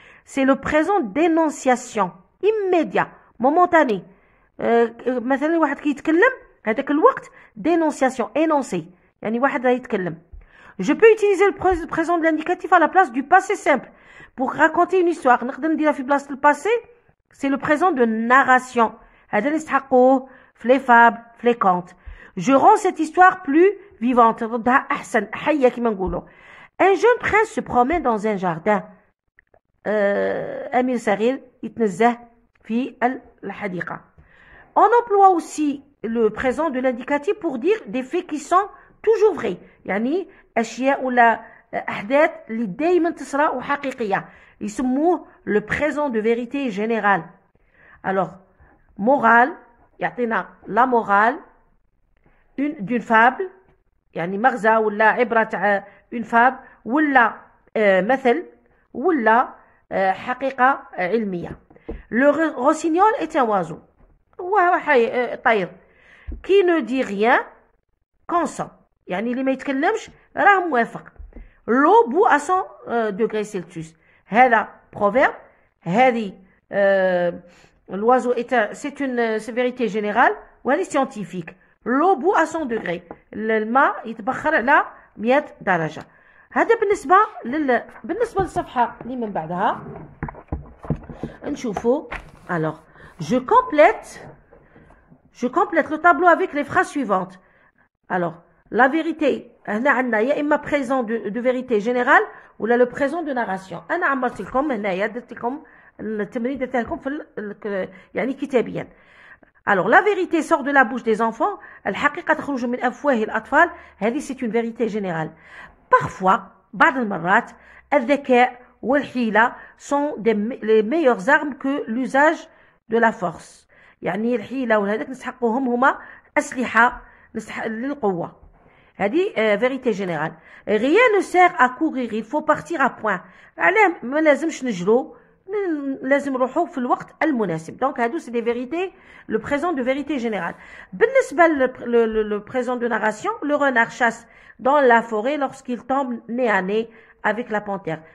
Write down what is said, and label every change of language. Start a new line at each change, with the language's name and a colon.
French: C'est le présent d'énonciation immédiat momentané.
Arabic: مثلا واحد كيتكلم هذاك الوقت
French: d'énonciation énoncé
Arabic: يعني واحد راه يتكلم.
French: Je peux utiliser le présent de l'indicatif à la place du passé simple pour raconter une histoire.
Arabic: نقدر نديرها في بلاصة الباسي.
French: C'est le présent de narration.
Arabic: هذا اللي نستحقوه في
French: les fables,
Arabic: في
French: les contes. Je rends cette histoire plus vivante.
Arabic: ردها أحسن حية كما نقولوا.
French: Un jeune prince se promène dans un jardin.
Arabic: أمير صغير يتنزه في الحديقة.
French: On emploie aussi le présent de l'indicatif pour dire des faits qui sont toujours vrais.
Arabic: يعني أشياء ولا أحداث اللي دايما تصرى وحقيقية. يسموه
French: le présent de vérité générale.
Arabic: Alors, morale, يعطينا
French: la morale d'une fable,
Arabic: يعني مغزى ولا عبرة تاع
French: une fable
Arabic: ولا مثل ولا حقيقة علمية.
French: Le rossignol est un oiseau.
Arabic: هو طير.
French: Qui ne dit rien consent.
Arabic: يعني اللي ما يتكلمش راه موافق.
French: L'eau bout à 100 degrés Celsius. هذا proverbe.
Arabic: هذه
French: l'oiseau c'est une vérité générale
Arabic: وهذه
French: scientifique. L'eau bout à 100 degrés.
Arabic: الماء يتبخر على 100 درجة. هذا بالنسبة للصفحة اللي من بعدها نشوفوا.
French: Alors, je complète le tableau avec les phrases suivantes. Alors, la vérité,
Arabic: هنا عندنا يا إما
French: présent de vérité générale ولا le présent de narration.
Arabic: أنا عمرت لكم هنايا درت لكم التمرين درت لكم في يعني كتابيا.
French: Alors, la vérité sort de la bouche des enfants.
Arabic: الحقيقة تخرج من أفواه الأطفال.
French: هذه c'est une vérité générale. Parfois,
Arabic: بعض المرات الذكاء والحيلة
French: sont les meilleures armes que l'usage de la force.
Arabic: يعني الحيلة وهذاك نستحقوهم هما أسلحة للقوة.
French: هذه vérité générale. Rien ne sert à courir, il faut partir à point.
Arabic: علاه ما لازمش نجرو، لازم نروحوا في الوقت المناسب.
French: Donc هادو c'est des vérités, le présent de vérité générale.
Arabic: بالنسبة
French: le présent de narration, le renard chasse dans la forêt lorsqu'il tombe nez à nez avec la panthère.